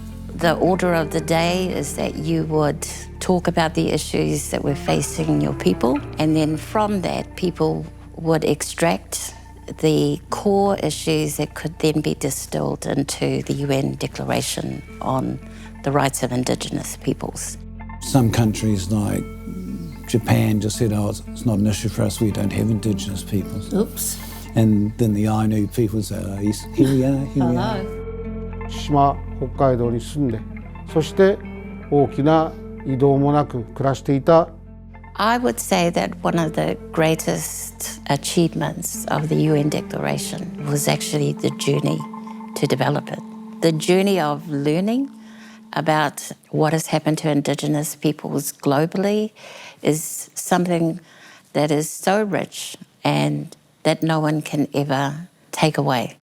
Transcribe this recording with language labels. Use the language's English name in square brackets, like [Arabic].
[English] The order of the day is that you would talk about the issues that were facing your people, and then from that, people would extract the core issues that could then be distilled into the UN Declaration on the Rights of Indigenous Peoples. Some countries like Japan just said, oh, it's not an issue for us, we don't have Indigenous peoples. Oops. And then the Ainu people say, oh, yes, here we are, here we are. [Japanese] 島、北海道に住んで、そして大きな移動もなく暮らしていた。 [English] I would say that one of the greatest achievements of the UN Declaration was actually the journey to develop it. The journey of learning about what has happened to Indigenous peoples globally is something that is so rich and that no one can ever take away.